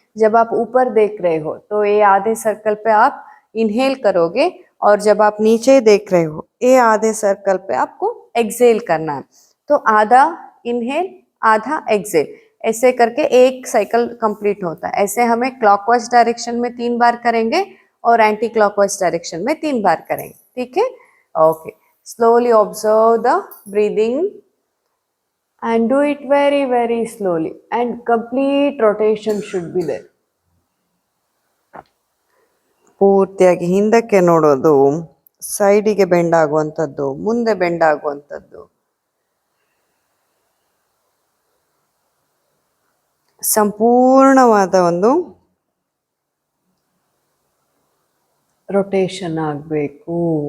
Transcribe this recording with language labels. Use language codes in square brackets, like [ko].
[hi] जब आप ऊपर देख रहे हो तो ये आधे सर्कल पे आप इनहेल करोगे, और जब आप नीचे देख रहे हो ये आधे सर्कल पे आपको एक्सेल करना है. तो आधा इनहेल आधा एक्सेल, ऐसे करके एक साइकिल कंप्लीट होता है. ऐसे हमें क्लॉकवाइज डायरेक्शन में 3 बार करेंगे और एंटी क्लॉकवाइज डायरेक्शन में 3 बार करेंगे. ठीक है, okay. [en] Slowly observe the breathing and do it very very slowly, and complete rotation should be there. [kn] ಪೂರ್ತಿಯಾಗಿ ಹಿಂದಕ್ಕೆ ನೋಡೋದು, ಸೈಡಿಗೆ ಬೆಂಡ್ ಆಗುವಂಥದ್ದು, ಮುಂದೆ ಬೆಂಡ್ ಆಗುವಂಥದ್ದು, ಸಂಪೂರ್ಣವಾದ ಒಂದು ರೊಟೇಷನ್ ಆಗಬೇಕು.